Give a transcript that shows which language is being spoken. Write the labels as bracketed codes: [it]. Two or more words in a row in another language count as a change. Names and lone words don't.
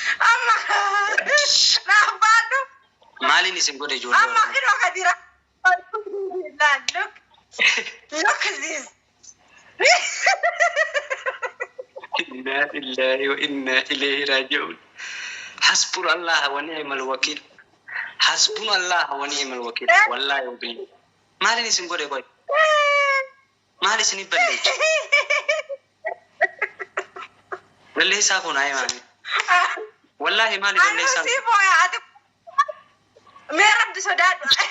[om] Amma. Raabbaadhu. Maaliin isin godhe ijoollee Amma Oromoo? hidhoo ka jira. [en] Look. Look at this. [ar] إنا لله وإنا إليه راجعون. حسبنا الله ونعم الوكيل. حسبنا الله ونعم الوكيل. Eh? والله وبالله. [om] Maaliin isin godhe qoy? Maal isin balleessu? Balleessaa kun haa himaami. Wallaahi maali balleessaa Anu kun? si booya ati. Mee Rabbi sodaadhu.